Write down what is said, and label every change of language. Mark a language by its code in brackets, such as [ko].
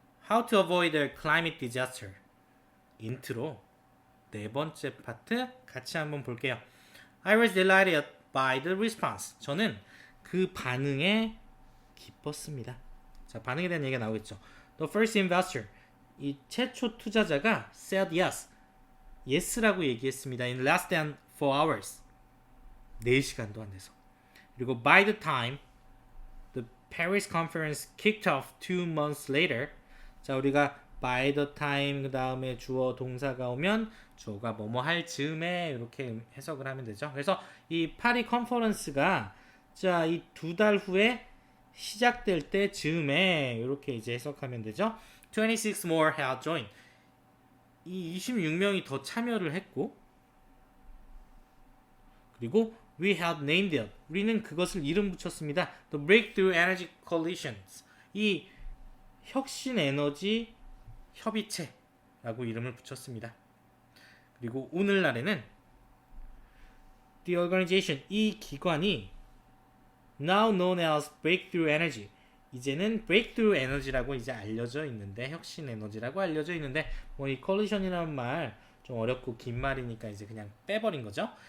[en] How to avoid a climate disaster. [ko] 인트로 네 번째 파트 같이 한번 볼게요. [en] I was delighted by the response. [ko] 저는 그 반응에 기뻤습니다. 자, 반응에 대한 얘기가 나오겠죠. [en] The first investor. [ko] 이 최초 투자자가 [en] said yes. [ko] yes라고 얘기했습니다. [en] In less than 4 hours. [ko] 4시간도 안 돼서. 그리고 [en] by the time the Paris conference kicked off 2 months later. [ko] 자, 우리가 [en] by the time [ko] 그 다음에 주어 동사가 오면 주어가 뭐뭐 할 즈음에 이렇게 해석을 하면 되죠. 그래서 이 파리 컨퍼런스가 자, 이 2달 후에 시작될 때 즈음에 이렇게 이제 해석하면 되죠. [en] 26 more had joined. [ko] 이 26명이 더 참여를 했고 그리고 [en] we had named it. [ko] 우리는 그것을 이름 붙였습니다. [en] The Breakthrough Energy Coalitions. [ko] 이 혁신 에너지 협의체라고 이름을 붙였습니다. 그리고 오늘날에는 [en] the organization, [ko] 이 기관이 [en] now known as Breakthrough Energy, [ko] 이제는 Breakthrough Energy라고 이제 알려져 있는데, 혁신 에너지라고 알려져 있는데, 뭐 이 coalition이라는 말 좀 어렵고 긴 말이니까 이제 그냥 빼버린 거죠.